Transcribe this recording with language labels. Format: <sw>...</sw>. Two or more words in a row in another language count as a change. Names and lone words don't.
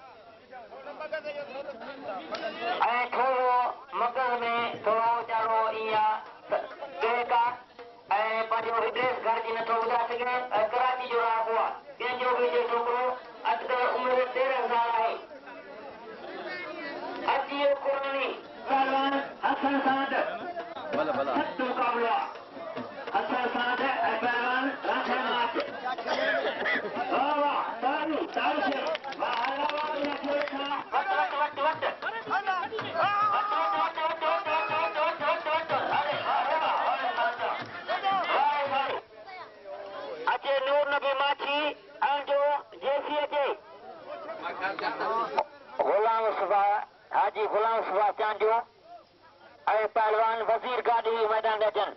<sd>ऐं थोरो मगज़ में थोरो वीचारो ईअं बेका ऐं पंहिंजो एड्रेस घर जी नथो ॿुधाए सघे। ऐं कराची जो राहको आहे। कंहिंजो बि हुजे छोकिरो, अॼुकल्ह उमिरि 13 साल आहे। अची वियो कुरानी पहलवान हसन साद, सख़्त मुक़ाबिलो आहे। हसन साद ऐं पहलवान राशन नाच। वाह वाह, तारी तारी वाह हलावा बिना खेल था। वट वट वट वट अचे नूर नबी माछी ऐं जो जेसी अचे गुलाम सुबा हाजी गुलाम सुबा चांजो ऐं पहलवान वज़ीर गाॾी मैदान में अचनि।</sd>